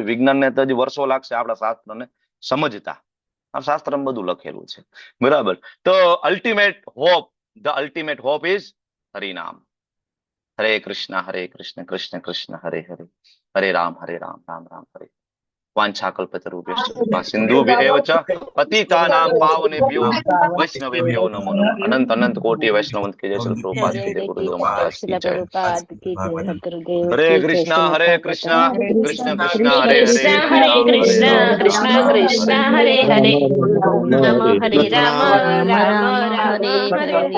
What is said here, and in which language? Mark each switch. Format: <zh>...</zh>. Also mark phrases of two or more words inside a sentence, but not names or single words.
<gu>વિજ્ઞાનને તો હજી વર્ષો લાગશે આપણા શાસ્ત્રને સમજતા. આ શાસ્ત્રમાં બધું લખેલું છે, બરાબર.</gu> <en>તો ultimate hope, the ultimate hope is Harinam.</en> <sa>હરે કૃષ્ણ કૃષ્ણ કૃષ્ણ હરે હરે, હરે રામ રામ રામ હરે. વાંછાકલ્પતરુભ્યશ્ચ કૃપા સિંધુભ્યૈવ ચ પતિતાનાં પાવનેભ્યો વૈષ્ણવેભ્યો નમો નમઃ.</sa> <hi>अनंत अनंत कोटि वैष्णवंत की जय. श्री प्रभुपाद की जय, गुरुदेव महाराज की जय.</hi> <sa>હરે કૃષ્ણ કૃષ્ણ કૃષ્ણ હરે હરે, હરે કૃષ્ણ કૃષ્ણ કૃષ્ણ હરે હરે, નમઃ હરે રામ રામ રામ હરે હરે.</sa>